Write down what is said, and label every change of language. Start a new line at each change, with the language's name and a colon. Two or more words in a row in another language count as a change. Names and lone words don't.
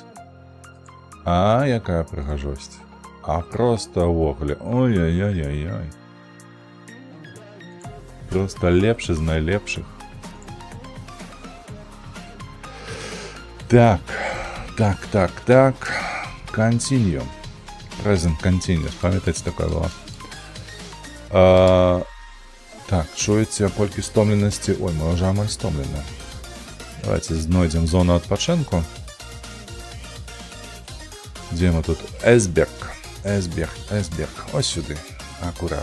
Belarusian: А, якая прыгажосць. А просто увогуле. Ой-ой-ой-ой-ой. Просто лепшы з найлепшых. Так. Так, так, так.
English: Continue. Present continuous.
Belarusian: Памятаеце, такое было. Так, чуеце колькі стомленасці? Ой, мы уже амаль стомлены. Давайте знойдзем зону адпачынку.
Russian: Где мы тут? Эсберг.
Belarusian: Эсберг, Эсберг. Ось сюды. Аккурат.